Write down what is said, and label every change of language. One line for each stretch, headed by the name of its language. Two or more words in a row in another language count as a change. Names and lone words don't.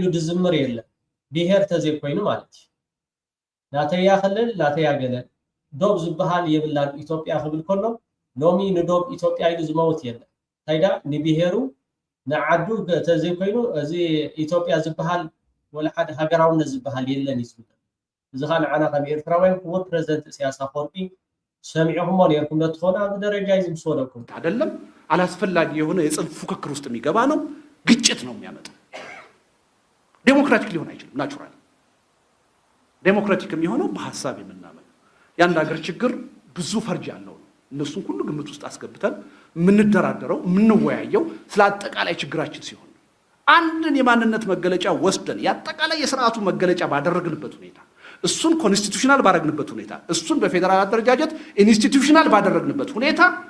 Tigrinya: ድዝምር የለን ብሄር ተዘይኮይኑ ማለት እዩ ናተያ ክልል ናተያ ገለ ዶብ ዝበሃል የብላን ኢትዮጵያ ክብል ከሎ ሎሚ ንዶብ ኢትዮጵያ ኢሉ ዝመውት የለን ታይዳ ንብሄሩ ንዓዱ ተዘይኮይኑ እዚ ኢትዮጵያ ዝበሃል ወላ ሓደ ሃገራውነት ዝበሃል የለን እዩ እዚ ኸ ንዓና ከም ኤርትራውያን ክቡር ፕሬዝደንት ኢሳያስ አፈወርቂ ሰሚዕኹሞ ነርኩም ለትኾኑ ኣብ ደረጃ እዩ ዝምስወለኩም
Amharic: አይደለም አላስፈላጊ የሆነ የጽንፍ ፉክክር ውስጥ የሚገባ ነው ግጭት ነው የሚያመጣው ዴሞክራቲክ ሊሆን አይችልም ናቹራል ዴሞክራቲክ የሚሆነው በሐሳብ የምናመን ያን ሀገር ችግር ብዙ ፈርጅ ያለው ነው እነሱን ሁሉ ግምት ውስጥ አስገብተን የምንደራደረው የምንወያየው ስለ አጠቃላይ ችግራችን ሲሆን አንድን የማንነት መገለጫ ወስደን ያጠቃላይ የሥርዓቱ መገለጫ ባደረግንበት ሁኔታ እሱን ኮንስቲቱሽናል ባደረግንበት ሁኔታ እሱን በፌደራል አደረጃጀት ኢንስቲትዩሽናል ባደረግንበት ሁኔታ